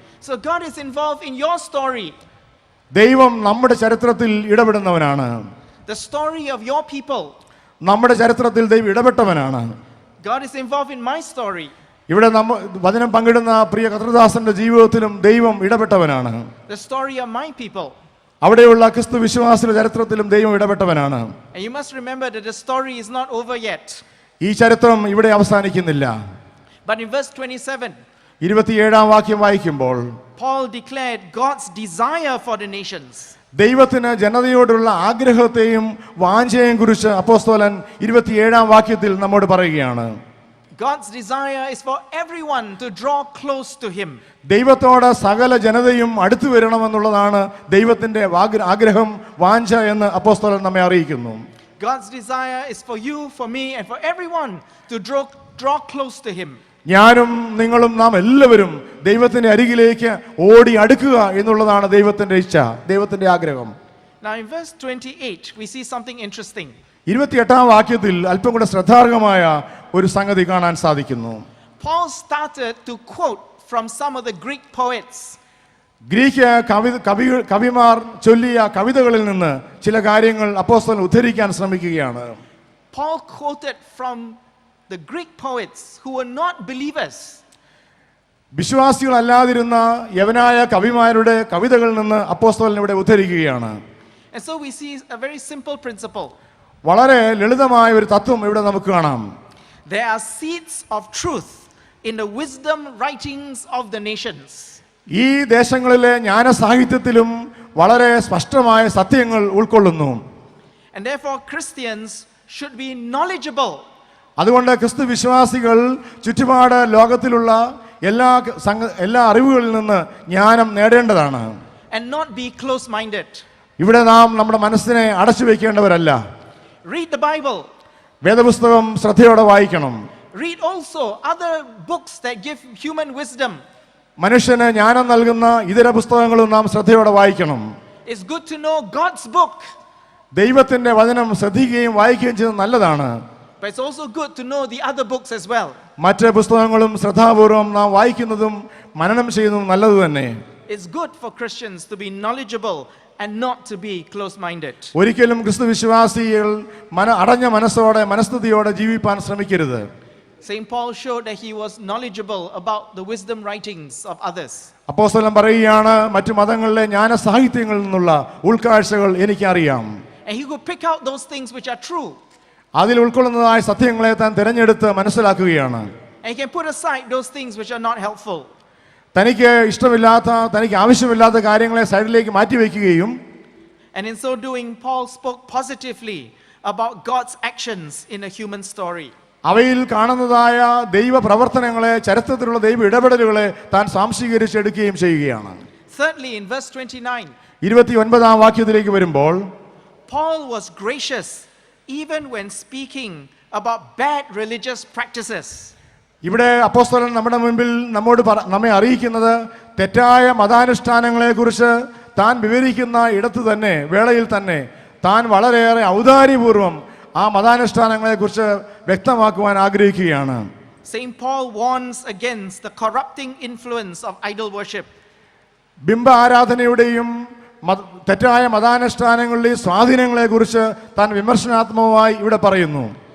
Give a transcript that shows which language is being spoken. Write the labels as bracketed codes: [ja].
[en] So God is involved in your story. [ml] ദൈവം നമ്മുടെ ചരിത്രത്തിൽ ഇടപെടുന്നവനാണ്. [en] The story of your people. [ml] നമ്മുടെ ചരിത്രത്തിൽ ദൈവം ഇടപെട്ടവനാണ്. [en] God is involved in my story. [ml] ഇവിടെ വചനം പങ്കിടുന്ന പ്രിയ കർത്തൃദാസന്റെ ജീവിതത്തിലും ദൈവം ഇടപെട്ടവനാണ്. [en] The story of my people. [ml] അവിടെയുള്ള ക്രിസ്തു വിശ്വാസിയുടെ ചരിത്രത്തിലും ദൈവം ഇടപെട്ടവനാണ്. [en] And you must remember that the story is not over yet. [ml] ഈ ചരിത്രം ഇവിടെ അവസാനിക്കുന്നില്ല. [en] But in verse 27, [ml] 27-ാം വാക്യം വായിക്കുമ്പോൾ [en] Paul declared God's desire for the nations. [ml] ദൈവത്തിന് ജനതയോടുള്ള ആഗ്രഹത്തെയും വാഞ്ചയെയും കുറിച്ച് അപ്പോസ്തലൻ 27-ാം വാക്യത്തിൽ നമ്മോട് പറയുകയാണ്. [en] God's desire is for everyone to draw close to Him. [ml] ദൈവത്തോട് സകല ജനതയും അടുത്തു വരണമെന്നുള്ളതാണ് ദൈവത്തിന്റെ ആഗ്രഹം, വാഞ്ച എന്ന് അപ്പോസ്തലൻ നമ്മെ അറിയിക്കുന്നു. [en] God's desire is for you, for me, and for everyone to draw close to Him. [ml] ഞാനും നിങ്ങളും നാം എല്ലാവരും ദൈവത്തിന്റെ അരികിലേക്ക് ഓടി അടുക്കുക എന്നുള്ളതാണ് ദൈവത്തിന്റെ ഇച്ഛ, ദൈവത്തിന്റെ ആഗ്രഹം. [en] Now in verse 28 we see something interesting. [ml] 28-ാം വാക്യത്തിൽ അല്പം കൂടെ ശ്രദ്ധാർഹമായ ഒരു സംഗതി കാണാൻ സാധിക്കുന്നു. [en] Paul started to quote from some of the Greek poets. [ml] Greek കവിമാർ ചൊല്ലിയ കവിതകളിൽ നിന്ന് ചില കാര്യങ്ങൾ അപ്പോസ്തലൻ ഉദ്ധരിക്കാൻ ശ്രമിക്കുകയാണ്. [en] Paul quoted from the Greek poets who were not believers. [ml] വിശ്വാസികളല്ലാതിരുന്ന യവനായ കവിമാരുടെ കവിതകളിൽ നിന്ന് അപ്പോസ്തലൻ ഇവിടെ ഉദ്ധരിക്കുകയാണ്. [en] And so we see a very simple principle. [ml] വളരെ ലളിതമായ ഒരു തത്വം ഇവിടെ നമുക്ക് കാണാം. [en] There are seeds of truth in the wisdom writings of the nations. [ml] ഈ ദേശങ്ങളിലെ ജ്ഞാന സാഹിത്യത്തിലും വളരെ സ്പഷ്ടമായ സത്യങ്ങൾ ഉൾക്കൊള്ളുന്നു. [en] And therefore Christians should be knowledgeable. [ml] അതുകൊണ്ട് ക്രിസ്തു വിശ്വാസികൾ ചുറ്റുപാട് ലോകത്തിലുള്ള എല്ലാ അറിവുകളിൽ നിന്ന് ജ്ഞാനം നേടേണ്ടതാണ്. [en] And not be close-minded. [ml] ഇവിടെ നാം നമ്മുടെ മനസ്സിനെ അടച്ചു വെക്കേണ്ടവരല്ല. [en] Read the Bible. [ml] വേദപുസ്തകം ശ്രദ്ധയോടെ വായിക്കണം. [en] Read also other books that give human wisdom. [ml] മനുഷ്യന് ജ്ഞാനം നൽകുന്ന ഇതര പുസ്തകങ്ങളും നാം ശ്രദ്ധയോടെ വായിക്കണം. [en] It's good to know God's book. [ml] ദൈവത്തിന്റെ വചനം ശ്രദ്ധിക്കുകയും വായിക്കുകയും ചെയ്യുന്നത് നല്ലതാണ്. [en] But it's also good to know the other books as well. [ml] മറ്റ് പുസ്തകങ്ങളും ശ്രദ്ധാപൂർവം നാം വായിക്കുന്നതും മനനം ചെയ്യുന്നതും നല്ലത് തന്നെ. [en] It's good for Christians to be knowledgeable and not to be close-minded. [ml] ഒരിക്കലും ക്രിസ്തു വിശ്വാസികൾ അടഞ്ഞ മനസ്സോടെ മനസ്ഥിതിയോടെ ജീവിപ്പാൻ ശ്രമിക്കരുത്. [en] Saint Paul showed that he was knowledgeable about the wisdom writings of others. [ml] അപ്പോസ്തലൻ പറയുകയാണ്, മറ്റു മതങ്ങളിലെ ജ്ഞാന സാഹിത്യങ്ങളിൽ നിന്നുള്ള ഉൾക്കാഴ്ചകൾ എനിക്കറിയാം. [en] And he could pick out those things which are true. [ml] അതിൽ ഉൾക്കൊള്ളുന്നതായ സത്യങ്ങളെ താൻ തിരഞ്ഞെടുത്ത് മനസ്സിലാക്കുകയാണ്. [en] And he can put aside those things which are not helpful. [ml] തനിക്ക് ഇഷ്ടമില്ലാത്ത, തനിക്ക് ആവശ്യമില്ലാത്ത കാര്യങ്ങളെ സൈഡിലേക്ക് മാറ്റിവെക്കുകയും, [en] And in so doing, Paul spoke positively about God's actions in a human story. [ml] അവയിൽ കാണുന്നതായ ദൈവ പ്രവർത്തനങ്ങളെ, ചരിത്രത്തിലുള്ള ദൈവ ഇടപെടലുകളെ താൻ സാംശീകരിച്ചെടുക്കുകയും ചെയ്യുകയാണ്. [en] Thirdly, in verse 29, [ml] 29-ാം വാക്യത്തിലേക്ക് വരുമ്പോൾ, [en] Paul was gracious even when speaking about bad religious practices. [ml] ഇവിടെ അപ്പോസ്തലൻ നമ്മുടെ മുൻപിൽ നമ്മെ അറിയിക്കുന്നത് തെറ്റായ മതാനുഷ്ഠാനങ്ങളെ കുറിച്ച് താൻ വിവരിക്കുന്ന ഇടത്ത് തന്നെ, വേളയിൽ തന്നെ താൻ വളരെയേറെ ഔദാര്യപൂർവ്വം ആ മതാനുഷ്ഠാനങ്ങളെ കുറിച്ച് വ്യക്തമാക്കുവാൻ ആഗ്രഹിക്കുകയാണ്. [en] Saint Paul warns against the corrupting influence of idol worship. [ml] ബിംബ ആരാധനയുടെയും തെറ്റായ മതാനുഷ്ഠാനങ്ങളുടെയും സ്വാധീനങ്ങളെ കുറിച്ച് താൻ വിമർശനാത്മകമായി ഇവിടെ പറയുന്നു.